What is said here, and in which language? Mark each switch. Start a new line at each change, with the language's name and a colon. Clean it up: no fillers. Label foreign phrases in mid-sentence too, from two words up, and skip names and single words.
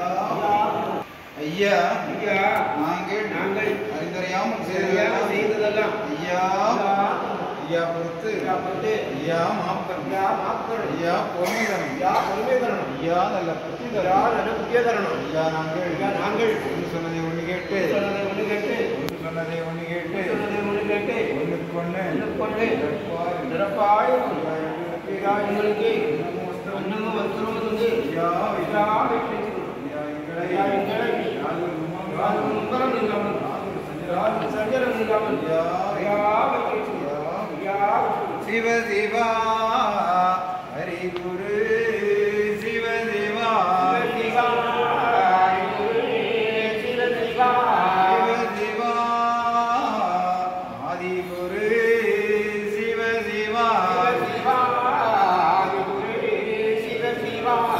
Tamil: ஐயா நாங்கள் அறிந்தறியாமல் செய்ததெல்லாம் ஐயா ஐயா பொறுத்து ஐயா மாப்தரம் ஐயா பொறுமை தரணும் ஐயா நல்ல புத்தி தரணும் ஐயா நாங்கள் ஒன்று சொன்னதை ஒன்று கேட்டு சொன்னதை ஒன்று கேட்டு ஒன்றுக்கொன்று நிரப்பாய் எங்களுக்கு அன்னமும் வஸ்திரமும் தந்து
Sanskrit: शिव शिवा हरि गुरु शिव शिवा शिव शिवा आदि गुरु शिव शिवा शिव शिवा